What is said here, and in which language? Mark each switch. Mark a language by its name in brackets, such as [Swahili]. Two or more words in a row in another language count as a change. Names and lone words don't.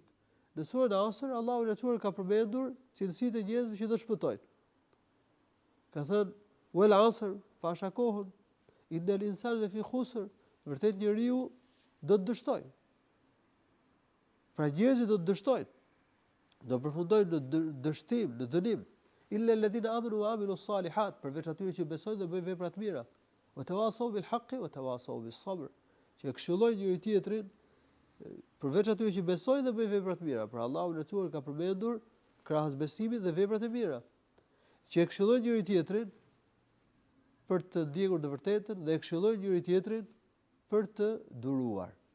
[Albanian] Në surën Asr Allahu në natyrë ka përmendur cilësitë e njerëzve që do shpëtojnë. Ka thënë [Arabic] والعصر, [Albanian] pasha kohën, [Arabic] إن الإنسان لفي خسر, [Albanian] vërtet njeriu do të dështojë. Pra njerëzit do të dështojnë. Do përfundojnë në dështim, në dënim. [Arabic] إلا الذين آمنوا وعملوا الصالحات, [Albanian] përveç atyre që besojnë dhe bëjnë vepra të mira. [Arabic] وتواصوا بالحق وتواصوا بالصبر. [Albanian] Që këshillojnë njëri tjetrin, përveç atyre që besojnë dhe bëjnë vepra të mira. Pra Allahu në natyrë ka përmendur krahas besimit dhe veprat e mira. Që këshillojnë njëri tjetrin për të ndjekur të vërtetën dhe këshillojnë njëri tjetrin për të duruar.